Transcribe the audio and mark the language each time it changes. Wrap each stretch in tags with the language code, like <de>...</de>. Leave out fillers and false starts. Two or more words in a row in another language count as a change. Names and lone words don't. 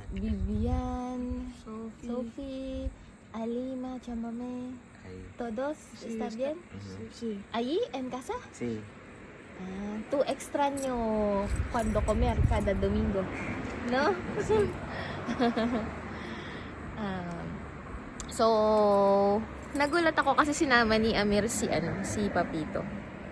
<es>Vivian, Sophie. Sophie, Alima, Chamame. Ahí. ¿Todos Sí, están bien? Ujú. Sí. ¿Allí, en casa? Sí. Tú extraño cuando comer cada domingo, ¿no?</es> <tl>So, nagulat ako kasi sinama ni Amir si Papito.</tl>